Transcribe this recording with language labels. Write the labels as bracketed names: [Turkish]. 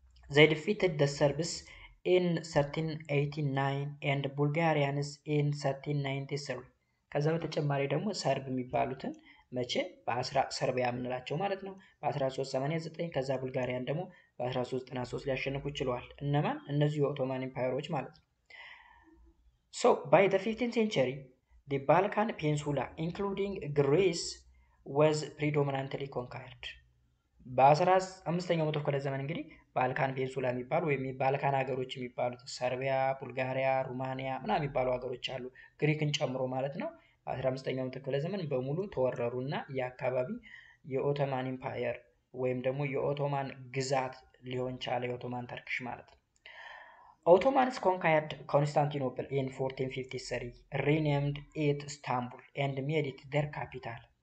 [English] They defeated the Serbs in 1389 and Bulgarians in 1393 [Amharic] ከዛ በተጨማሪ ደግሞ ሰርብ የሚባሉትን መቼ ሰርቢያ የምንላቸው ማለት ነው በ1389 ከዛ ቡልጋሪያን ደግሞ በ1393 ሊያሸንፉ ችለዋል። እነማን? እነዚህ የኦቶማን ኢምፓየሮች ማለት ነው። [English] So by the 15th century the Balkan Peninsula including Greece was predominantly conquered. [Amharic] በ15ኛው መቶ ክፍለ ዘመን እንግዲህ ባልካን ፔንሱላ የሚባሉ ወይም የባልካን ሀገሮች የሚባሉት ሰርቢያ፣ ቡልጋሪያ፣ ሩማኒያ ምናምን የሚባሉ ሀገሮች አሉ ግሪክን ጨምሮ ማለት ነው። በ15ኛው መቶ ክፍለ ዘመን በሙሉ ተወረሩና የአካባቢ የኦቶማን ኢምፓየር ወይም ደግሞ የኦቶማን ግዛት ሊሆን ቻለ የኦቶማን ተርክሽ ማለት ነው። [English] Ottomans conquered Constantinople in 1453, renamed it Istanbul and made it their capital.